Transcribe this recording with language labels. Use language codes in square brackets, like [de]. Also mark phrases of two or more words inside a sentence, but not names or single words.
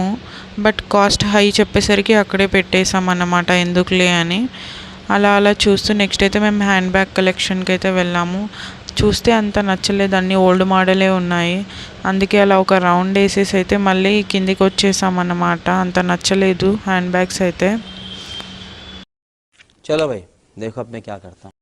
[en] but cost high [te] చెప్పేసరికి అక్కడే పెట్టేసాం అన్నమాట, ఎందుకులే అని. అలా చూస్తూ నెక్స్ట్ అయితే మేము [en] hand bag [te] కలెక్షన్కి అయితే వెళ్ళాము. చూస్తే అంత నచ్చలేదు, అన్నీ ఓల్డ్ మోడలే ఉన్నాయి. అందుకే అలా ఒక రౌండ్ వేసేసి అయితే మళ్ళీ కిందికి వచ్చేసాం అన్నమాట. అంత నచ్చలేదు [en] hand bags [te] అయితే. [hi] चलो भाई देखो अब मैं क्या करता हूं.